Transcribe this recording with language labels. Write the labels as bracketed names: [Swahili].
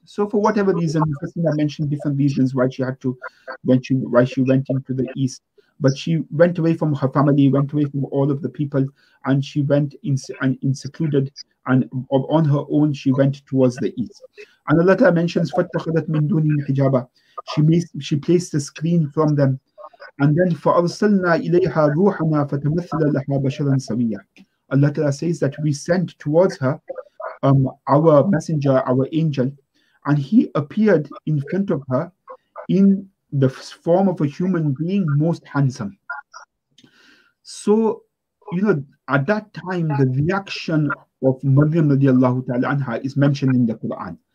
[English] So for whatever reason, I mentioned different reasons why she had to, why she went into the east. But she went away from her family, went away from all of the people, and she went in secluded, and on her own she went towards the east. And Allah Ta'ala mentions [Arabic] فَاتَّخَذَتْ مِن دُونِهِمْ حِجَابًا, [English] she placed a screen from them. And then [Arabic] فَأَرْسَلْنَا إِلَيْهَا رُوحَنَا فَتَمَثَّلَ لَهَا بَشَرًا سَوِيًّا. [English] Allah Ta'ala says that we sent towards her our messenger, our angel, and he appeared in front of her in the form of a human being, most handsome. So, at that time, the reaction of Maryam radiallahu ta'ala anha is mentioned in the Quran.